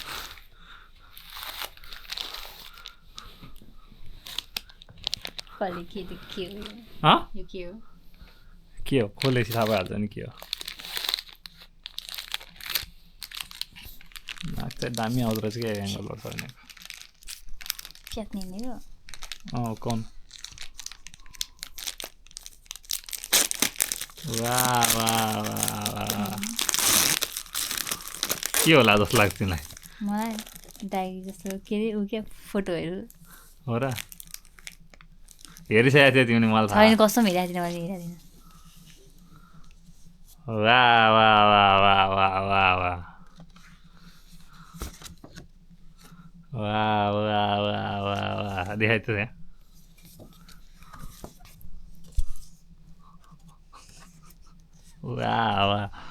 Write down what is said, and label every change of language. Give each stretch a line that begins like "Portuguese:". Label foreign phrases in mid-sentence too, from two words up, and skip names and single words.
Nepali: कहिले के के हो यो के हो खोलेपछि थाहा भइहाल्छ नि के हो नाक चाहिँ दामी आउँदो रहेछ क्या एङ्गलबाट सबिनाको फ्यात्ने नि हो कौन वाह वाह वाह वाह के होला जस्तो लाग्छ तिमीलाई मलाई डायरी जस्तो के अरे ऊ क्या फोटोहरू हो र हेरिसकेको थियो तिमीले मलाई छैन कस्तो हेरिरहेको थिएन मैले हेरिरहेको थिएन वाह वाह वाह वाह वाह वाह वाह वाह वाह वाह वाह वाह देखाइ त त्यहाँ वाह वाह